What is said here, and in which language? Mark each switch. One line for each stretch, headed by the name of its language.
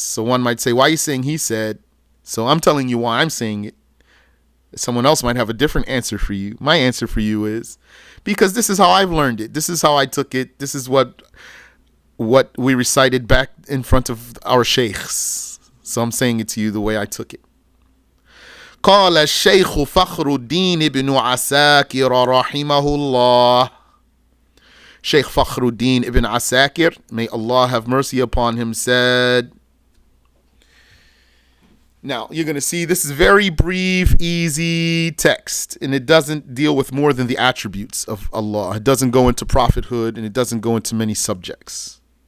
English: So one might say, why are you saying he said? So I'm telling you why I'm saying it. Someone else might have a different answer for you. My answer for you is, because this is how I've learned it. This is how I took it. This is what we recited back in front of our sheikhs. So I'm saying it to you the way I took it.
Arabic: قال الشيخ فخر الدين بن عساكر رحمه الله.
English: Sheikh Fakhruddin ibn Asakir, may Allah have mercy upon him, said. Now, you're going to see this is very brief, easy text, and it doesn't deal with more than the attributes of Allah. It doesn't go into prophethood, and it doesn't go into many subjects.